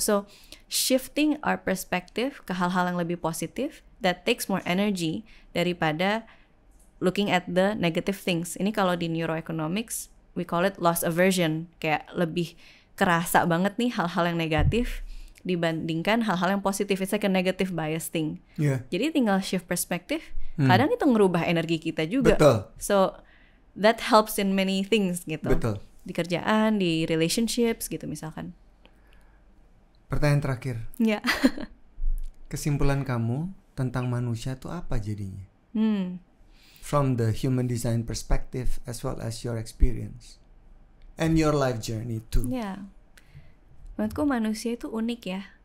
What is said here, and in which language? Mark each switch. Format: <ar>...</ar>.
<en>So shifting our perspective</en> <id>ke hal-hal yang lebih positif,</id> <en>that takes more energy</en> <id>daripada</id> <en>looking at the negative things.</en> <id>Ini kalau di neuroeconomics</id> <en>we call it loss aversion,</en> <id>kayak lebih kerasa banget nih hal-hal yang negatif dibandingkan hal-hal yang positif.</id> <en>It's like a negative bias thing.</en> <id>Jadi tinggal shift perspektif, kadang itu ngerubah energi kita juga. Betul.</id> <en>So that helps in many things</en> <id>gitu. Betul. Di kerjaan, di relationships gitu misalkan. Pertanyaan terakhir. Kesimpulan kamu tentang manusia tuh apa jadinya?</id> <en>from the human design perspective as well as your experience and your life journey too. Yeah.</en> <id>Menurutku manusia itu unik ya.</id>